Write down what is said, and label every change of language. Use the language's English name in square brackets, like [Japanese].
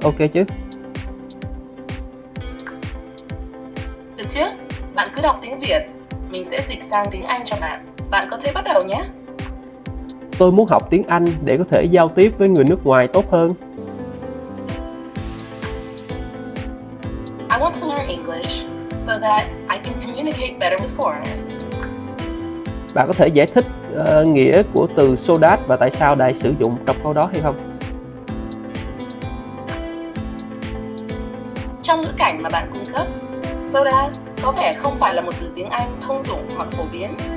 [Vietnamese] Ok chứ? Được chứ? Bạn cứ đọc tiếng Việt, mình sẽ dịch sang tiếng Anh cho bạn. Bạn có thể bắt đầu nhé. Tôi muốn học tiếng Anh để có thể giao tiếp với người nước ngoài tốt hơn. [English] I want to learn English so that I can communicate better with foreigners. [Vietnamese] Bạn có thể giải thích nghĩa của từ so that và tại sao lại sử dụng trong câu đó hay không? Trong ngữ cảnh mà bạn cung cấp, so that có vẻ không phải là một từ tiếng Anh thông dụng hoặc phổ biến.